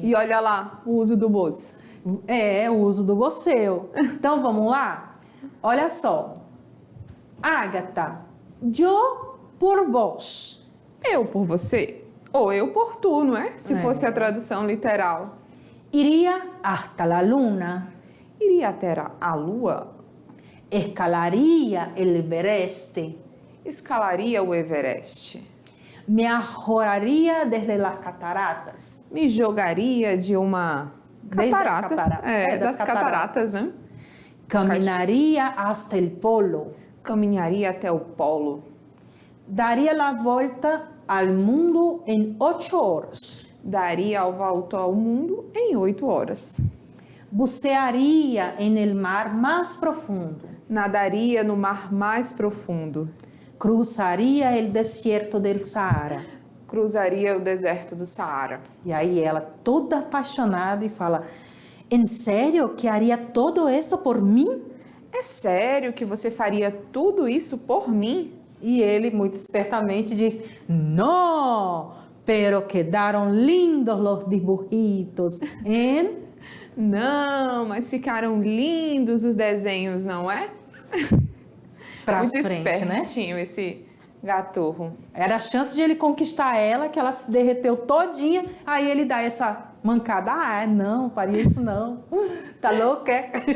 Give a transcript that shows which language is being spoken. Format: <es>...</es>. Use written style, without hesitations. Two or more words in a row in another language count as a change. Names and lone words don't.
<pt>E olha lá, o uso do vos. O uso do voceu. Então, vamos lá? Olha só.</pt> <es>Ágata, yo por vos.</es> <pt>Eu por você, ou eu por tu, não é? Se fosse a tradução literal.</pt> <es>Iria hasta la luna.</es> <pt>Iria até a lua.</pt> <es>Escalaria el Everest.</es> <pt>Escalaria o Everest.</pt> <es>Me arrojaria desde las cataratas.</es> <pt>Me jogaria de uma catarata. Das cataratas, né?</pt> <es>Caminaria hasta el polo.</es> <pt>Caminharia até o polo.</pt> <es>Daria la volta al mundo em 8 horas.</es> <pt>Daria a volta ao mundo em 8 horas.</pt> <es>Bucearia en el mar más profundo.</es> <pt>Nadaria no mar mais profundo.</pt> <es>Cruzaria el desierto del Saara.</es> <pt>Cruzaria o deserto do Saara. E aí ela toda apaixonada e fala:</pt> <es>"En sério que haria</es> <pt>todo isso por mim?" É sério que você faria tudo isso por mim? E ele, muito espertamente, diz:</pt> <es>"No, pero quedaron lindos los dibujitos en</es> <pt>Não, mas ficaram lindos os desenhos, não é? Pra Muito frente, né? espertinho esse gatorro. Era a chance de ele conquistar ela, que ela se derreteu todinha, aí ele dá essa mancada. Ah, não, faria isso não. Tá louca, é?</pt>